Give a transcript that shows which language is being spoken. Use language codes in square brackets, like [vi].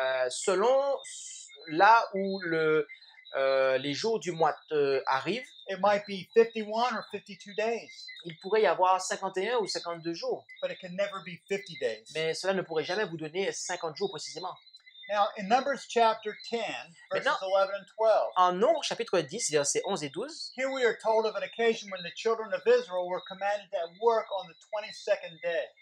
[fr] Selon là où les jours du mois arrivent, [en] it might be 51 or 52 days, [fr] il pourrait y avoir 51 ou 52 jours. [en] but it can never be 50 days. [fr] Mais cela ne pourrait jamais vous donner 50 jours précisément. [en] Now, in Numbers chapter 10, verses [fr] Maintenant- [en] 11 and 12, [fr] En Nombre chapitre 10, versets 11 et 12, [en] here we are told of an occasion when the children of Israel were commanded to work on the 22nd day.